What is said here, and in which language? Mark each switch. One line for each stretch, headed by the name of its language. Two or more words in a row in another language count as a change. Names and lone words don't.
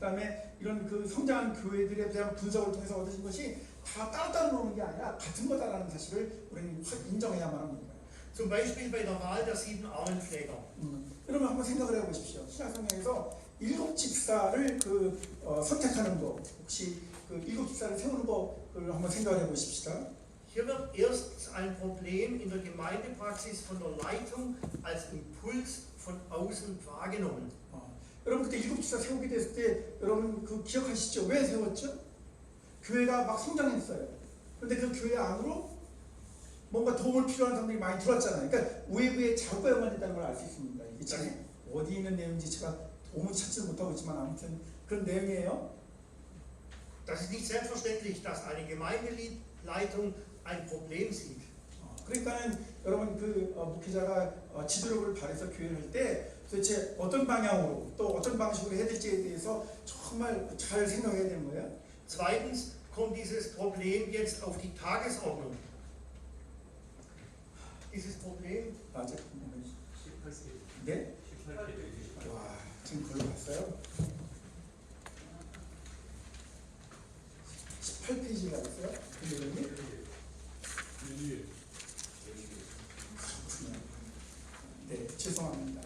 Korean: 그다음에 이런 그 성장한 교회들에 대한 분석을 통해서 얻어진 것이 다 따로따로 노는 게 아니라 같은 거다라는 사실을 우리는 인정해야만 합니다.
German: Zum Beispiel bei der Wahl der 7 Armenpfleger.
Korean: 여러분 한번 생각을 해보십시오. 신약성경에서 7 집사를 선택하는 거, 혹시 그 7 집사를 세우는 거를 한번 생각을 해보십시다.
German: Hier wird erst ein Problem in der Gemeindepraxis von der Leitung als Impuls von außen wahrgenommen.
Korean: 여러분 그때 7 집사 세우게 됐을 때 여러분 그 기억하시죠? 왜 세웠죠? 교회가 막 성장했어요. 그런데 그 교회 안으로 뭔가 도움을 필요한 사람들이 많이 들어왔잖아요. 그러니까 외부에 자극과 연관됐다는 걸 알 수 있습니다. 이게 참 어디 있는 내용인지 제가 도무지 찾지를 못하고 있지만 아무튼 그런 내용이에요.
German: Das ist nicht selbstverständlich, dass eine Gemeindeleitung ein Problem sieht.
Korean: 그러니까는 여러분 그 목회자가 지도력을 발휘해서 교회를 할 때 도대체 어떤 방향으로 또 어떤 방식으로 해야 될지에 대해서 정말 잘 생각해야 되는 거예요.
German: Zweitens kommt dieses Problem jetzt auf die Tagesordnung. Dieses Problem,
Korean: 네? 와, 지금 그걸 봤어요? 18페이지가 있어요? 그 내용이? 네, 죄송합니다.